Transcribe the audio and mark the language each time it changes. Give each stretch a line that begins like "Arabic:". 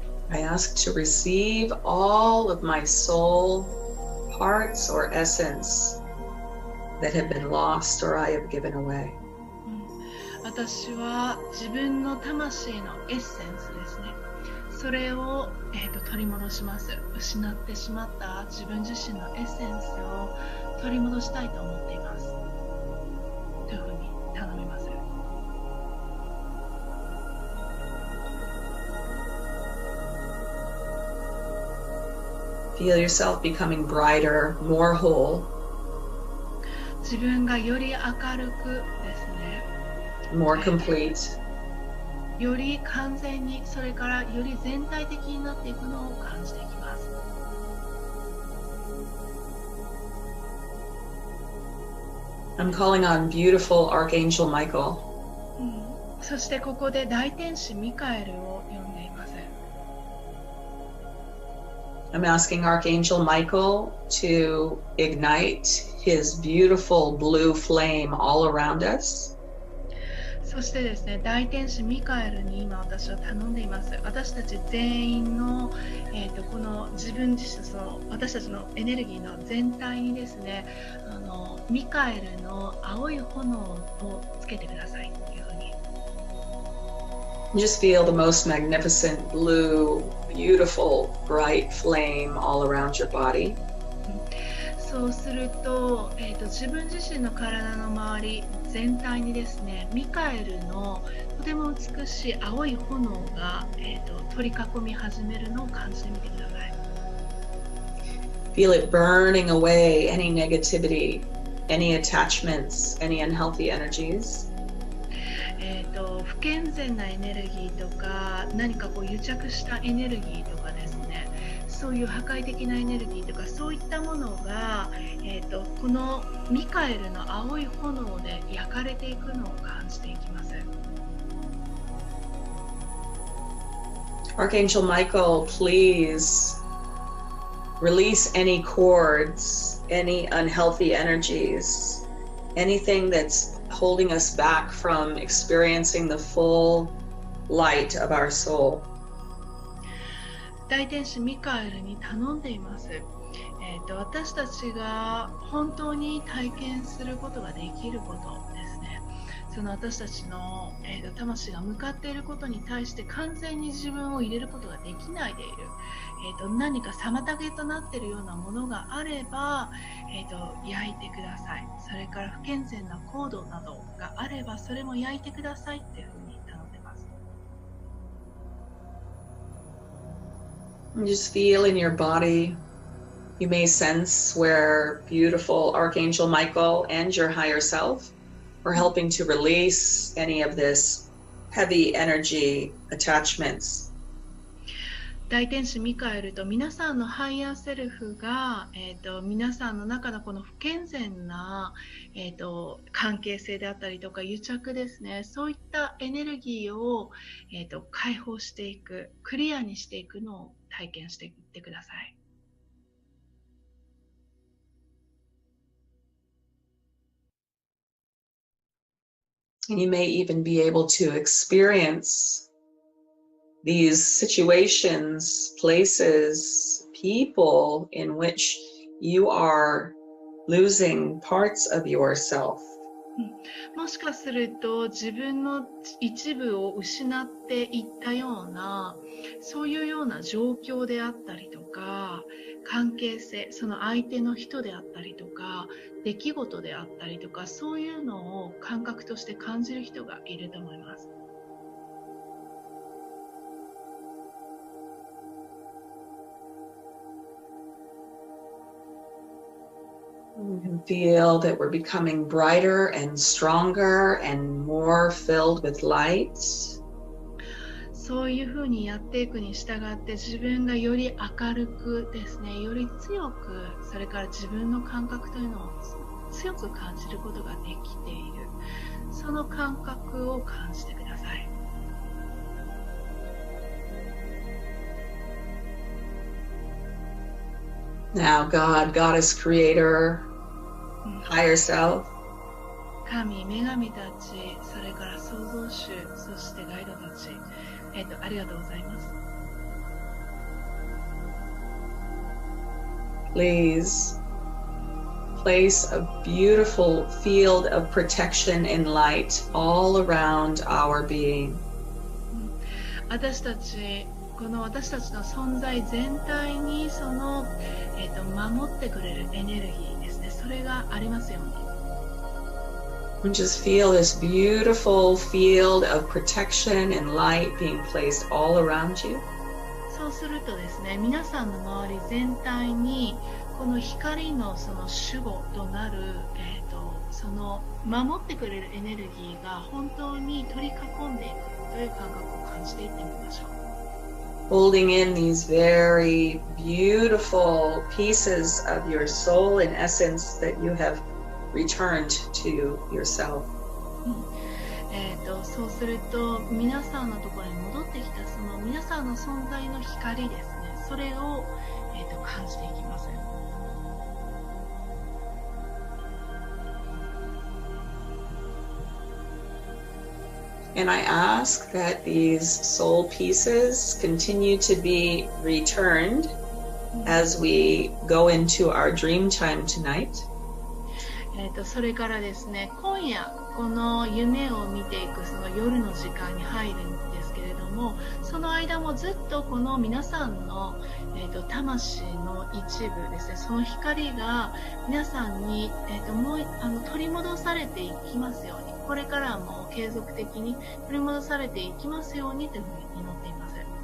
English: I ask to receive all of my soul parts or essence that have been lost or I have given away.
Japanese: 私は自分の魂のエッセンスですね。それを、取り戻します。失ってしまった自分自身のエッセンスを取り戻したいと思っています。というふうに頼みます。
English: Feel yourself becoming brighter, more whole.
Japanese: 自分がより明るくですね。
English: More complete.
Japanese: より完全に、それからより全体的になっていくのを感じていきます。
English: I'm calling on beautiful Archangel Michael.
Japanese: そしてここで大天使ミカエルを呼んでいます。
English: I'm asking Archangel Michael to ignite his beautiful blue flame all around us.
Japanese: そしてですね、大天使ミカエルに今私は頼んでいます。私たち全員の、この自分自身、その私たちのエネルギーの全体にですね、ミカエルの青い炎をつけてくださいというふうに。
English: Just feel the most magnificent blue, beautiful, bright flame all around your body.
Japanese: そうすると、自分自身の体の周り全体にですね、ミカエルのとても美しい青い炎が、取り囲み始めるのを感じてみてください。
English: Feel it burning away any negativity, any attachments, any unhealthy energies.
Japanese: 不健全なエネルギーとか、何かこう癒着したエネルギーとかですね、そういう破壊的なエネルギーとか、そういったものが、このミカエルの青い炎で焼かれていくのを感じていきます。
English: Archangel Michael, please release any cords, any unhealthy energies, anything that's holding us back from experiencing the full light of our soul.
Japanese: 大天使ミカエルに頼んでいます。私たちが本当に体験することができることですね。その私たちの、魂が向かっていることに対して完全に自分を入れることができないでいる。何か妨げとなっているようなものがあれば、焼いてください。それから不健全な行動などがあれば、それも焼いてくださいっていうふうに頼んでます。
English: Just feel in your body. You may sense where beautiful Archangel Michael and your higher self are helping to release any of this heavy energy attachments.
Japanese: 大天使ミカエルと皆さんのハイヤーセルフが、皆さんの中のこの不健全な、関係性であったりとか癒着ですね、そういったエネルギーを、解放していく、クリアにしていくのを体験していってください。
English: You may even be able to experience these situations, places, people in which you are losing parts of yourself.
Japanese: もしかすると自分の一部を失っていったような、そういうような状況であったりとか、関係性、その相手の人であったりとか、出来事であったりとか、そういうのを感覚として感じる人がいると思います。
English: You can feel that we're becoming brighter and stronger and more filled with light.
Japanese: そういうふうにやっていくに従って自分がより明るくですね、より強く、それから自分の感覚というのを強く感じることができている。その感覚を感じてください。
English: Now, God, Goddess, Creator, Higher Self,
Japanese: 神、女神たち、それから創造主、そしてガイドたち、ありがとうございます。
English: please place a beautiful field of protection and light all around our being.
Japanese: 私たち、この私たちの存在全体にその、守ってくれるエネルギーですね。それがありますように。
English: And just feel this beautiful field of protection and light being placed all around you.
Japanese: そうするとですね、皆さんの周り全体にこの光のその守護となる、その守ってくれるエネルギーが本当に取り囲んでいくという感覚を感じていってみましょう。
English: Holding in these very beautiful pieces of your soul and essence that you have returned to yourself.
Japanese: そうすると皆さんのところに戻ってきたその皆さんの存在の光ですね、それを、感じていきます。
English: And I ask that these soul pieces continue to be returned as we go into our dream time tonight.
Japanese: それからですね、今夜この夢を見ていくその夜の時間に入るんですけれども、その間もずっとこの皆さんの、魂の一部ですね、その光が皆さんに、もう取り戻されていきますように、これからも継続的に取り戻されていきますようにというふうに祈っています。